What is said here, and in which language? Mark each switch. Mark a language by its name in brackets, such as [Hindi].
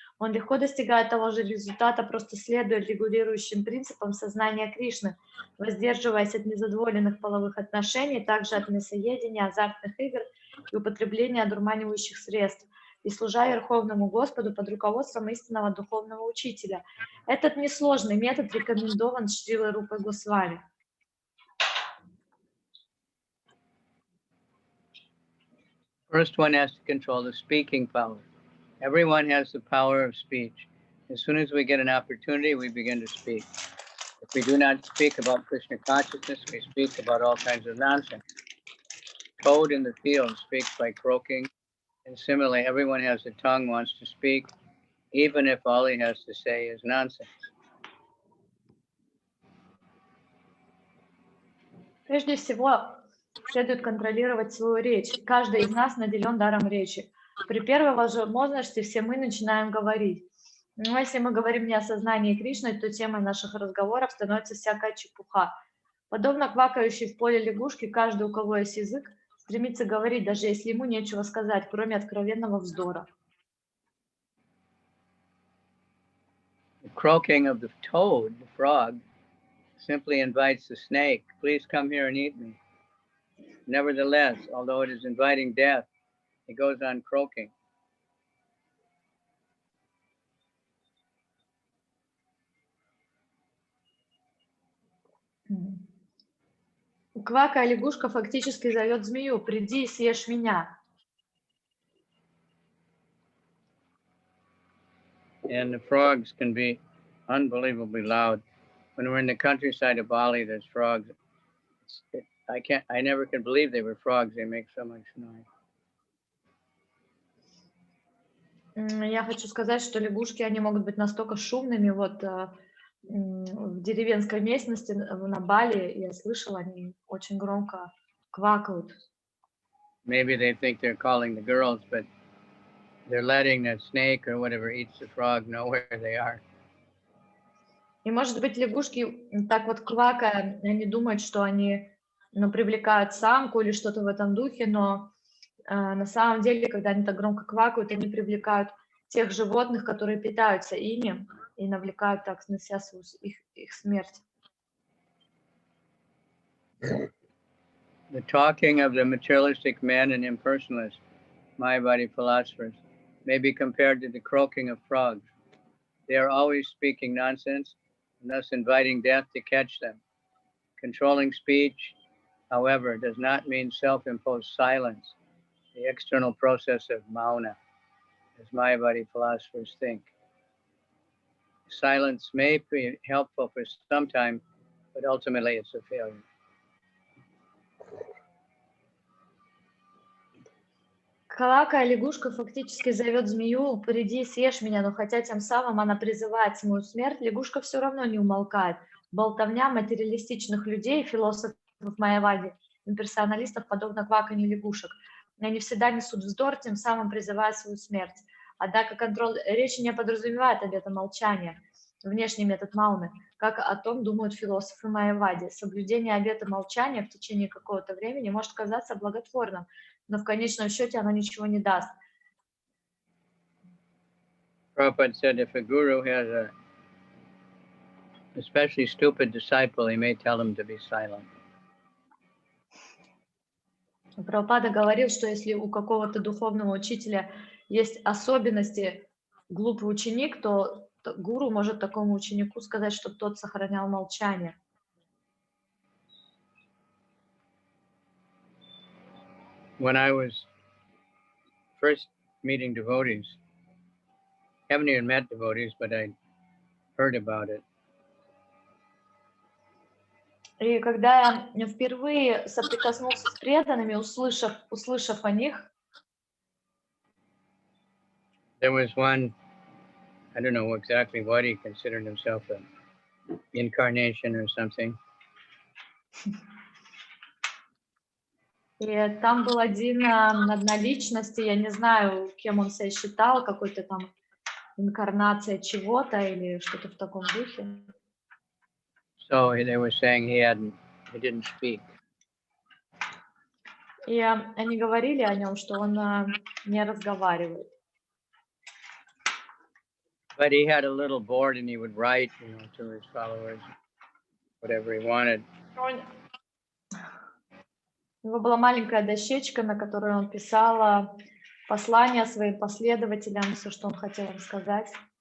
[Russian] Он легко достигает того же результата, просто следуя регулирующим принципам сознания Кришны, воздерживаясь от незадоволенных половых отношений, также от мясоедения, азартных игр и употребления одурманивающих средств, и служа Верховному Господу под руководством истинного духовного учителя. Этот несложный метод рекомендован Шрилой Рупой Госвами. [English] First, one has to control the speaking power. Everyone has the power of speech. As soon as we get an opportunity, we begin to speak. If we do not speak about Krishna consciousness, we speak about all kinds of nonsense. Toad in the field speaks by croaking, and similarly, everyone has a tongue, wants to speak, even if all he has to say is nonsense. [Russian] Прежде всего, следует контролировать свою речь. Каждый из нас наделен даром речи. При первой возможности все мы начинаем говорить. Но если мы говорим не о сознании Кришны, то темой наших разговоров становится всякая чепуха. Подобно квакающей в поле лягушке, каждый, у кого есть язык, стремится говорить, даже если ему нечего сказать, кроме откровенного вздора. [English] The croaking of the toad, the frog, simply invites the snake, please come here and eat me. Nevertheless, although it is inviting death, it goes on croaking. [Russian] Квакая лягушка фактически зовет змею: приди и съешь меня. [English] And the frogs can be unbelievably loud. When we're in the countryside of Bali, there's frogs. I never could believe they were frogs. They make so much noise. [Russian] Я хочу сказать, что лягушки, они могут быть настолько шумными. Вот в деревенской местности на Бали, я слышала, они очень громко квакают. [English] Maybe they think they're calling the girls, but they're letting the snake or whatever eats the frog know where they are. [Russian] И, может быть, лягушки так вот квакая, они думают, что они привлекают самку или что-то в этом духе, но на самом деле, когда они так громко квакают, они привлекают тех животных, которые питаются ими, и навлекают так на себя их смерть. [English] The talking of the materialistic men and impersonalists, Mayavadi philosophers, may be compared to the croaking of frogs. They are always speaking nonsense, and thus inviting death to catch them. Controlling speech, however, does not mean self-imposed silence, the external process of mauna, as Mayavadi philosophers think. Silence may be helpful for some time, but ultimately it's a failure. [Russian] Квакая лягушка фактически зовет змею: приди и съешь меня, но хотя тем самым она призывает самую смерть, лягушка все равно не умолкает. Болтовня материалистичных людей, философов Майявади, имперсоналистов, подобно кваканью лягушек. Они всегда несут вздор, тем самым призывая свою смерть. Однако контроль речи не подразумевает обета молчания, внешний метод мауны, как о том думают философы Майявади. Соблюдение обета молчания в течение какого-то времени может казаться благотворным, но в конечном счете оно ничего не даст. [English] Prabhupada said if a guru has a especially stupid disciple, he may tell him to be silent. [Russian] Прабхупада говорил, что если у какого-то духовного учителя есть особенности глупый ученик, то гуру может такому ученику сказать, чтобы тот сохранял молчание. [English] When I was first meeting devotees, haven't even met devotees, but I heard about it. [Russian] И когда я впервые соприкоснулся с преданными, услышав о них, [English] There was one, I don't know exactly what he considered himself, a incarnation or something. [Russian] И там был одна личность, и я не знаю, кем он себя считал, какой-то там инкарнация чего-то или что-то в таком духе. [English] So they were saying he didn't speak. [Russian] И они говорили о нем, что он не разговаривает. [English] But he had a little board and he would write, to his followers, whatever he wanted. [Russian] У него была маленькая дощечка, на которой он писал послания своим последователям, все, что он хотел им сказать.